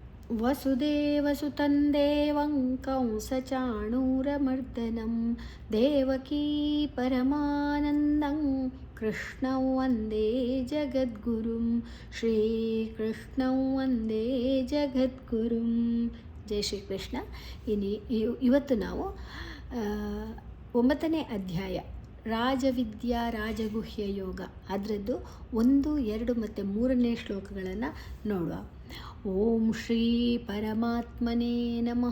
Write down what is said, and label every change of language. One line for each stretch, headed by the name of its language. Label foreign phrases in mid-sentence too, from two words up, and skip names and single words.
Sanskrit: ವಸುದೇವಸುತಂ ದೇವಂ ಕಂಸಚಾಣೂರಮರ್ದನಂ ದೇವಕೀ ಪರಮಾನಂದಂ ಕೃಷ್ಣಂ ವಂದೇ ಜಗದ್ಗುರುಂ ಶ್ರೀಕೃಷ್ಣಂ ವಂದೇ ಜಗದ್ಗುರುಂ.
Kannada: ಜೈ ಶ್ರೀಕೃಷ್ಣ. ಇವತ್ತು ನಾವು 9ನೇ ಅಧ್ಯಾಯ ರಾಜವಿದ್ಯಾ ರಾಜಗುಹ್ಯ ಯೋಗ ಅದರದ್ದು 1, 2 ಮತ್ತು 3ನೇ ಶ್ಲೋಕಗಳನ್ನು ನೋಡುವ.
Sanskrit: ಓಂ ಶ್ರೀ ಪರಮಾತ್ಮನೇ ನಮಃ.